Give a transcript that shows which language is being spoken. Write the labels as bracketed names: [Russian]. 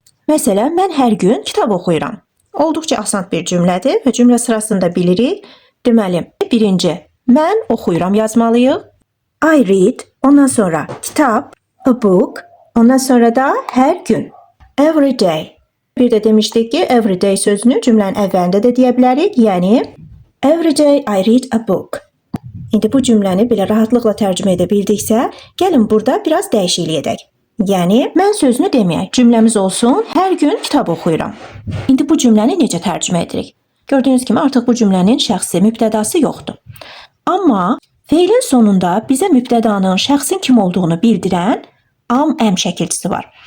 [Azerbaijani] Məsələn, mən hər gün kitab oxuyuram. Olduqca asan bir cümlədir və cümlə sırasında bilirik. Deməli, birinci, mən oxuyuram yazmalıyıq. [English] I read, [Azerbaijani] ondan sonra kitab, [English] a book, [Azerbaijani] ondan sonra da hər gün, [English] every day. [Azerbaijani] Bir də demişdik ki, [English] every day [Azerbaijani] sözünü cümlənin əvvəlində də deyə bilərik. [English] Yəni, every day I read a book. [Azerbaijani] İndi bu cümləni belə rahatlıqla tərcümə edə bildiksə, gəlin burada biraz dəyişiklik edək. Yəni, mən sözünü deməyək, cümləmiz olsun, hər gün kitab oxuyuram. İndi bu cümləni necə tərcümə edirik? Gördüyünüz kimi artıq bu cümlənin şəxsi mübtədası yoxdur. Amma feilin sonunda bizə mübtədanın şəxsin kim olduğunu bildirən am əm şəkilçisi var.